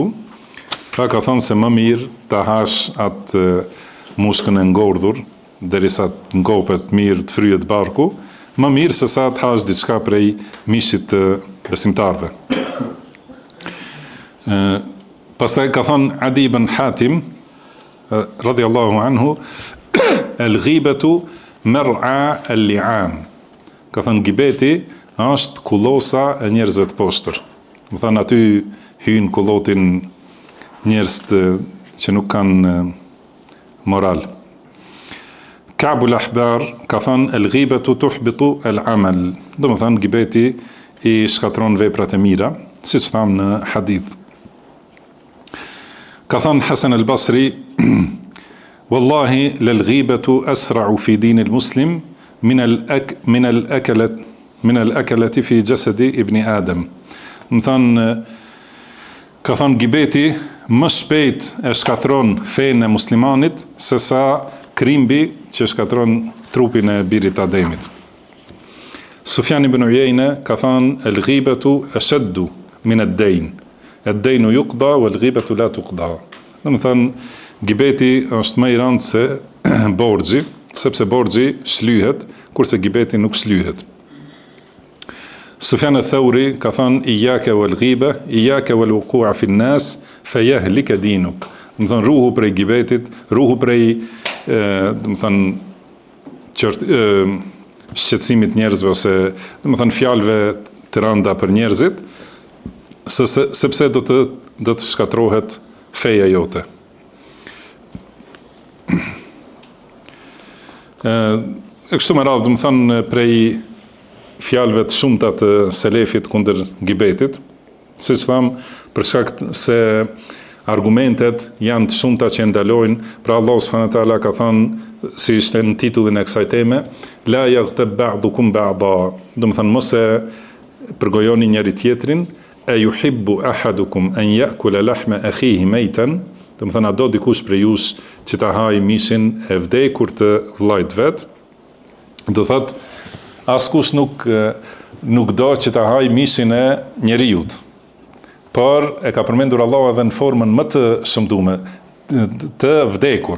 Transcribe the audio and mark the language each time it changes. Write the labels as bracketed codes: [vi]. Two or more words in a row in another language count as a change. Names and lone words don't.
[sq] Pra ka thënë se më mirë ta hash atë mushkën e ngordhur derisa të ngopet mirë, të fryhet barku, më mirë se sa të hash diçka prej mishit të besimtarve. Pastaj ka thënë Adi ibn Hatim [ar] رضي الله عنه, الغيبة مرعى اللئام. [sq] Ka thënë gibeti është kullosa e njerëzve të poshtër. Më thënë aty hynë kullotin njerëz që nuk kanë moral. Ka'b al-Ahbar ka thënë [ar] الغيبة تحبط الأعمال. [sq] Do më thënë gibeti i shkatron veprat e mira, siç thamë në hadith. Ka thënë Hasan al-Basri, [ar] والله للغيبة أسرع في دين المسلم من الأكلة في جسد ابن آدم. [sq] Më thënë, ka thënë gibeti më shpejt e shkatron fenë e muslimanit se sa krimbi që shkatron trupin e birit Ademit. Sufjan ibn Uyayna ka thënë [ar] الغيبة أشد من الدين. الدين يقضى والغيبة لا تقضى. [sq] Do të thënë gibeti është më i rëndë se borxhi, sepse borxhi shlyhet, kurse gibeti nuk shlyhet. Sufjan al-Thawri ka thënë [ar] إياك والغيبة إياك والوقوع في الناس فيهلك دينك. [sq] Do të thënë ruhu prej gibetit, ruhu prej do të thënë shqetësimit njerëzve ose do të thënë fjalëve të rënda për njerëzit, sepse do të shkatrohet feja jote. Kështu me radhë, do të thënë prej fjalëve të shumta të selefit kundër gibetit, siç tham, për shkak se argumentet janë të shumta që ndalojnë, pra Allahu [ar] سبحانه وتعالى [sq] ka thënë, si ishte në titullin e kësaj teme, [ar] لا يغتب بعضكم بعضا, [sq] do të thënë mos e përgojoni njëri tjetrin, e [ar] يحب أحدكم أن يأكل لحم أخيه ميتا, [sq] do të thënë a do dikush prej jush që ta hajë mishin e vdekur të vllajt vet, do thotë askush nuk do që ta hajë mishin e njeriut. Por e ka përmendur Allahu edhe në formën më të shëmtuar, të vdekur.